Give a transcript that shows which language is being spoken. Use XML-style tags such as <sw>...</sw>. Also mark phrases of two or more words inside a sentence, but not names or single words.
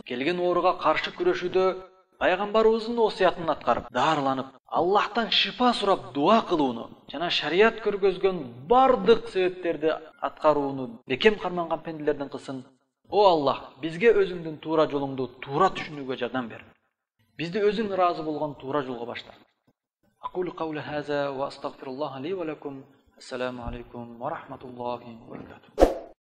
<ky>Келген ооруга каршы күрөшүүдө пайгамбарыбыздын осуятын аткарып, дарыланып, Аллахтан шифа сурап дуа кылууну жана шарият көргөзгөн бардык себептерди аткарууну бекем карманган пенделерден кылсын. О Аллах, бизге өзүңдүн туура жолуңду туура түшүнүүгө жардам бер. Бизди өзүң ыраазы болгон туура жолго башта.</ky> <ar>أقول قولي هذا وأستغفر الله لي ولكم. السلام عليكم ورحمة الله وبركاته.</ar>